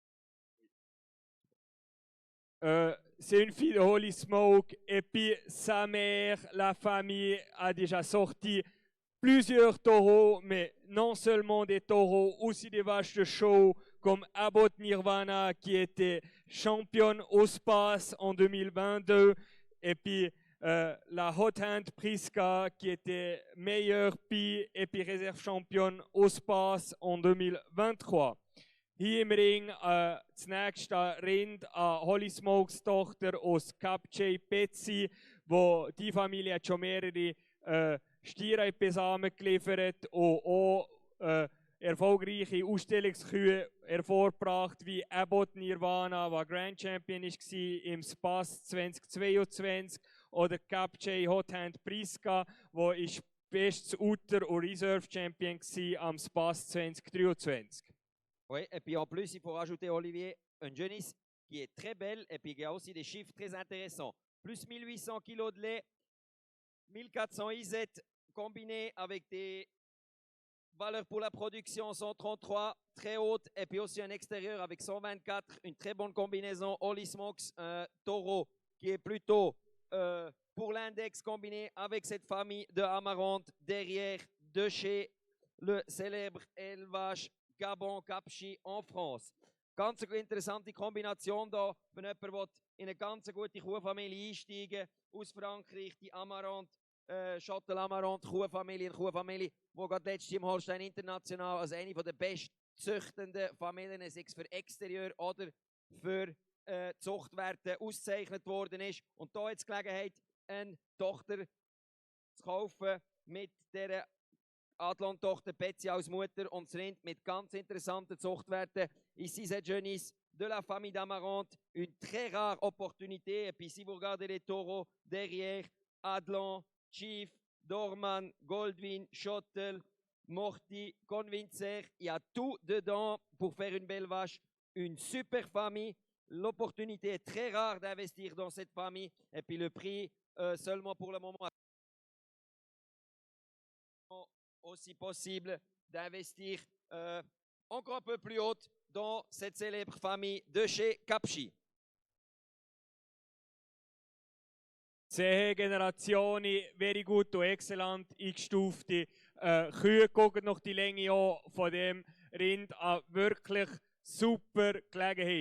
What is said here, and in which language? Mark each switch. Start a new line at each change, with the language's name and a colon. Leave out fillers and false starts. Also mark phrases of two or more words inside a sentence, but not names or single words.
French: C'est une fille de Holy Smoke et puis sa mère, la famille a déjà sorti plusieurs taureaux, mais non seulement des taureaux, aussi des vaches de show comme Abbott Nirvana qui était championne au Space en 2022 et puis la Hot Hand Priska qui était meilleure pie et puis réserve championne au Space en 2023.
German: Hier im Ring das nächste Rind an Holly Smokes Tochter aus Cap J Betsy, wo die Familie hat schon mehrere Stiere Besamen geliefert und auch erfolgreiche Ausstellungskühe hervorgebracht, wie Abbott Nirvana, der
English: Grand Champion
German: war im Spass 2022, oder Cap J Hot Hand Priska, wo bestes Uter und
English: Reserve Champion
German: war am Spass 2023.
French: Oui, et puis en plus, il faut rajouter, Olivier, une jeunisse qui est très belle et puis il y a aussi des chiffres très intéressants. Plus 1800 kg de lait, 1400 IZ combiné avec des valeurs pour la production 133, très hautes, et puis aussi un extérieur avec 124, une très bonne combinaison. Holly Smokes, un taureau qui est plutôt pour l'index combiné avec cette famille de Amarante derrière de chez le célèbre élevage Gabon Capchi en France.
German: Ganz interessante Kombination da, wenn jemand in eine ganz gute Kuhfamilie einsteigen aus Frankreich, die Amarante, Châtel Amarante Kuhfamilie, eine Kuhfamilie, die gerade letztes Jahr im Holstein International als eine der bestzüchtenden Familien, sei es für Exterieur oder für Zuchtwerte ausgezeichnet worden ist. Und da jetzt die Gelegenheit, eine Tochter zu kaufen mit dieser Adlon-Tochter Betsy als Mutter und das Rind mit ganz interessanten Zuchtwerten.
French: Ici, cette jeunisse de la famille d'Amarante, une très rare opportunité. Et puis, si vous regardez les taureaux derrière, Adlon, Chief, Dorman, Goldwyn, Schottel, Morty, Convincer, il y a tout dedans pour faire une belle vache. Une super famille. L'opportunité est très rare d'investir dans cette famille. Et puis, le prix, seulement pour le moment, aussi possible d'investir encore un peu plus haut dans cette célèbre famille de chez Capchi.
German: 10 Generationen,
English: very good
German: und exzellent eingestufte Kühe. Guckt noch die Länge an von dem Rind an. Wirklich super Gelegenheit.